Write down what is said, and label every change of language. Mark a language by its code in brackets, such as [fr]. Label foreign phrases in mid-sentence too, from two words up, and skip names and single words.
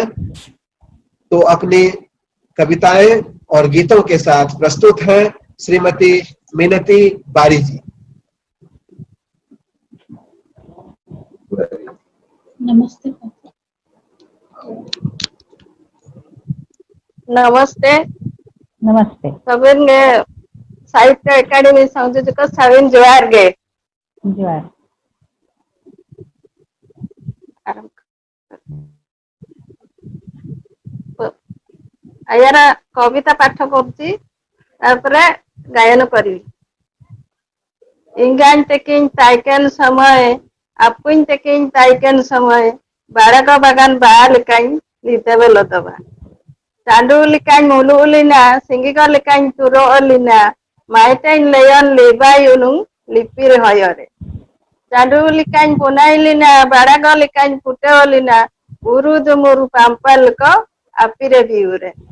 [hi] तो अपनी कविताएं और गीतों के साथ प्रस्तुत हैं श्रीमती मिनती बारी जी। नमस्ते। नमस्ते नमस्ते। [sat] सबिन गे साहित्य अकादमी संयोजक सबिन जोहार गे। जोहार। आयारा कविता पाठ करती तापरे गायन करी। इंगान तेकिन ताइकेन समय अपुन तेकिन ताइकेन समय बाड़क बागान बाल काइन लीतेबे लतबा चांदू लिकाइन मुलु उलिना सिंगिक लिकाइन तुरो अलिना माइटेन लेयन लेबायुनु लिपिर हयरे चांदू लिकाइन पुनाइलिना बाड़क लिकाइन पुटे अलिना उरुदु मुरु पाम्पल को अपिरे बिउरे